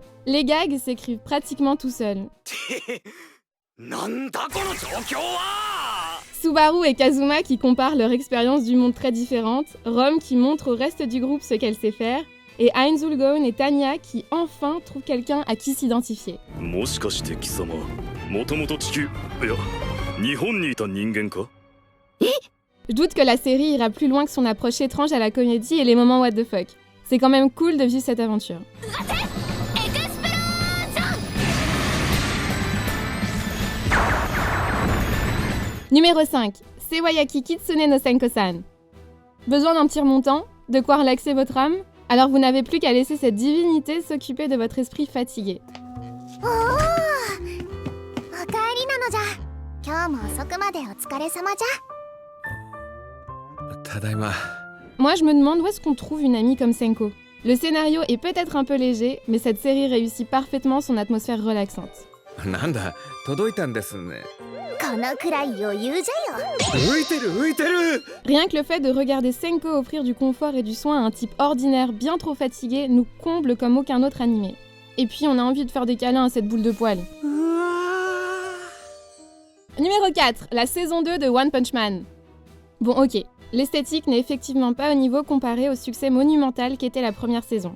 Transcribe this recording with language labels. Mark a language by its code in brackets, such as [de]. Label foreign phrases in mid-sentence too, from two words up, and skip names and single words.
[fr] Les gags s'écrivent pratiquement tout seuls. Subaru et Kazuma qui comparent leur expérience du monde très différente, Rome qui montre au reste du groupe ce qu'elle sait faire, et Ainzulgon et Tanya qui enfin trouvent quelqu'un à qui s'identifier. Je doute que la série ira plus loin que son approche étrange à la comédie et les moments [en] what the fuck. [fr] C'est quand même cool de vivre cette aventure. Numéro 5, Sewayaki Kitsune no Senko-san. Besoin d'un petit remontant? De quoi relaxer votre âme? Alors vous n'avez plus qu'à laisser cette divinité s'occuper de votre esprit fatigué. [ja] 今日も遅くまでお疲れ様じゃ。ただいま。 [fr] Moi je me demande où est-ce qu'on trouve une amie comme Senko. Le scénario est peut-être un peu léger, mais cette série réussit parfaitement son atmosphère relaxante. [ja] なんだ、届いたんですね。このくらい余裕じゃよ。浮いてる浮いてる。 [fr] Rien que le fait de regarder Senko offrir du confort et du soin à un type ordinaire bien trop fatigué nous comble comme aucun autre animé. Et puis on a envie de faire des câlins à cette boule de poil. Numéro 4, la saison 2 de One Punch Man. Bon ok, l'esthétique n'est effectivement pas au niveau comparé au succès monumental qu'était la première saison.